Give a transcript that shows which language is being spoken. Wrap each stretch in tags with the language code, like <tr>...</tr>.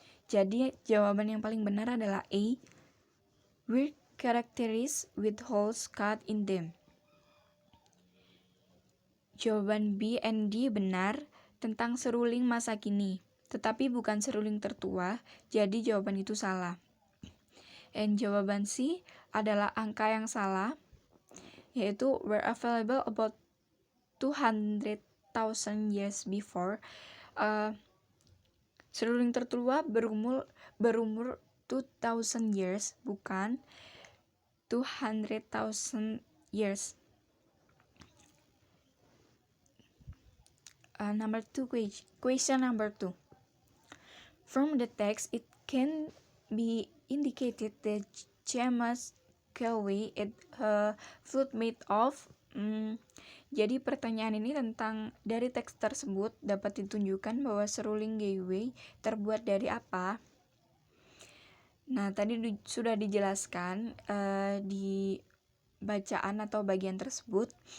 <id>Jadi jawaban yang paling benar adalah A.</id> <en>Weird characteristic with holes cut in them.</en> <id>Jawaban B and D benar tentang seruling masa kini, tetapi bukan seruling tertua, jadi jawaban itu salah. And jawaban C adalah angka yang salah, yaitu</id> <en>were available about 200,000 years before.</en> <id>Seruling tertua berumur</id> <en>2,000 years,</en> <id>bukan</id> <en>200,000 years. Number 2, question number 2. From the text, it can be indicated that James Galway is a flute made of.</en> <id>Jadi pertanyaan ini tentang dari teks tersebut dapat ditunjukkan bahwa seruling Galway terbuat dari apa. Nah, tadi sudah dijelaskan di bacaan atau bagian tersebut.</id>